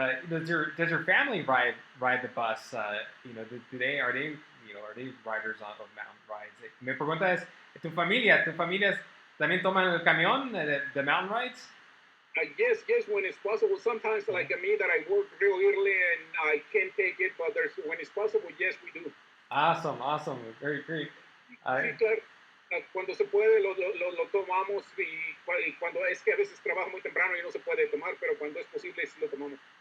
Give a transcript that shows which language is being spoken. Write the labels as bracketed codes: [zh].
[en] Does your family ride the bus? Do they are they riders of mountain rides? [es] Mi pregunta es, ¿tu familia también toman el camión de mountain rides? [en] Yes, when it's possible. Sometimes, like me, that I work real early and I can't take it, but when it's possible, yes, we do. Awesome, very great. [es] Sí, claro. Cuando se puede lo tomamos, y cuando es que a veces trabajo muy temprano y no se puede tomar, pero cuando es posible sí lo tomamos.